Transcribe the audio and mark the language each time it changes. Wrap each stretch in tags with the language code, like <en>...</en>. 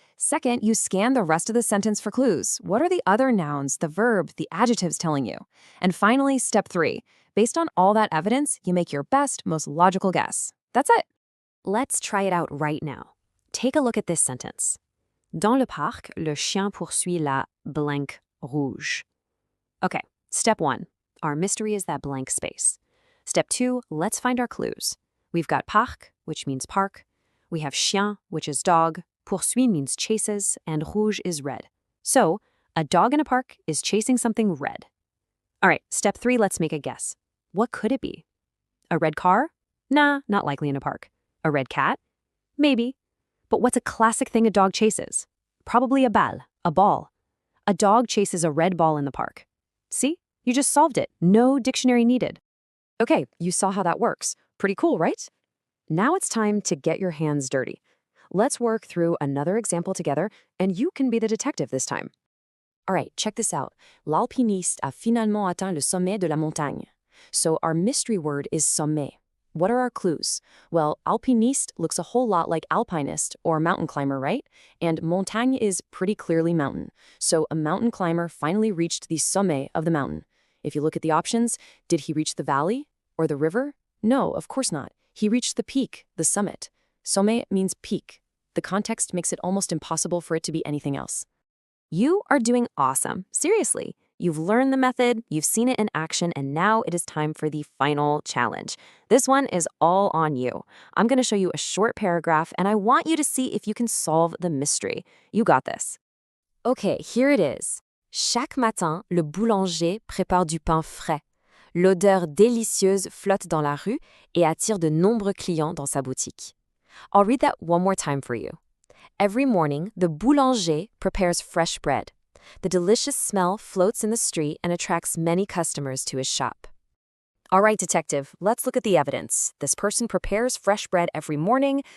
<en>Second, you scan the rest of the sentence for clues. What are the other nouns, the verb, the adjectives telling you? And finally, step 3. Based on all that evidence, you make your best, most logical guess. That's it. Let's try it out right now. Take a look at this sentence.</en> <fr>Dans le parc, le chien poursuit la blank rouge.</fr> <en>Okay, step 1. Our mystery is that blank space. Step 2, let's find our clues. We've got parc, which means park. We have chien, which is dog. Poursuit means chases, and rouge is red. So, a dog in a park is chasing something red. All right, step 3, let's make a guess. What could it be? A red car? Nah, not likely in a park. A red cat? Maybe. But what's a classic thing a dog chases? Probably a balle, a ball. A dog chases a red ball in the park. See? You just solved it. No dictionary needed. Okay, you saw how that works. Pretty cool, right? Now it's time to get your hands dirty. Let's work through another example together, and you can be the detective this time. All right, check this out.</en> <fr>L'alpiniste a finalement atteint le sommet de la montagne.</fr> <en>So our mystery word is sommet. What are our clues? Well, alpiniste looks a whole lot like alpinist or mountain climber, right? And montagne is pretty clearly mountain. So a mountain climber finally reached the sommet of the mountain. If you look at the options, did he reach the valley or the river? No, of course not. He reached the peak, the summit. Sommet means peak. The context makes it almost impossible for it to be anything else. You are doing awesome. Seriously. You've learned the method, you've seen it in action, and now it is time for the final challenge. This one is all on you. I'm going to show you a short paragraph, and I want you to see if you can solve the mystery. You got this. Okay, here it is.</en> <fr>Chaque matin, le boulanger prépare du pain frais. L'odeur délicieuse flotte dans la rue et attire de nombreux clients dans sa boutique.</fr> <en>I'll read that one more time for you. Every morning, the boulanger prepares fresh bread. The delicious smell floats in the street and attracts many customers to his shop. All right, detective, let's look at the evidence. This person prepares fresh bread every morning.</en>